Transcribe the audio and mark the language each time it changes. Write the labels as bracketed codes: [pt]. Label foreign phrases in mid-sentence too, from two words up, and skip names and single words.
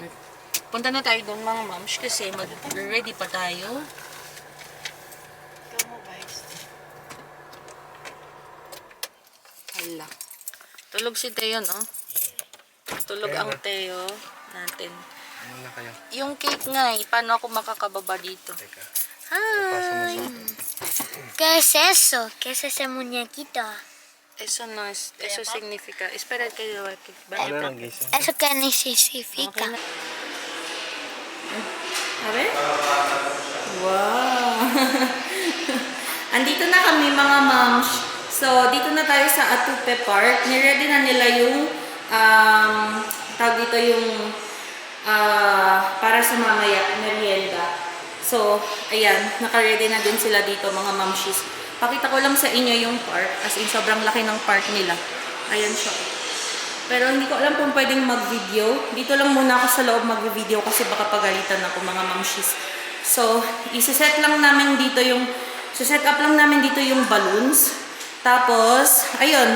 [tl] Punta na tayo doon mga moms kasi mag-ready pa tayo. Hala. Tulog si Teo, no? Tulog ang Teo natin. Ano na kayo? Yung cake nga paano ako makakababa dito? Teka. Hi! [es] ¿Qué es eso? ¿Qué es ese muñequito? Eso no es, eso significa, espera que [tl] Ano lang gisa? [es] ¿Eso qué significa? A ver? [tl] Wow! Andito na kami mga moms. So, dito na tayo sa Atupe Park. Niready na nila yung tawag dito yung para sa mamaya merienda. So, ayan, naka-ready na din sila dito mga momshies. Pakita ko lang sa inyo yung park. [en] As in, [tl] sobrang laki ng park nila. Ayan siya. Pero hindi ko alam kung pwedeng mag-video. Dito lang muna ako sa loob mag-video kasi baka pagalitan ako mga mamshis. So, [en] set up [tl] lang namin dito yung balloons. Tapos, ayun.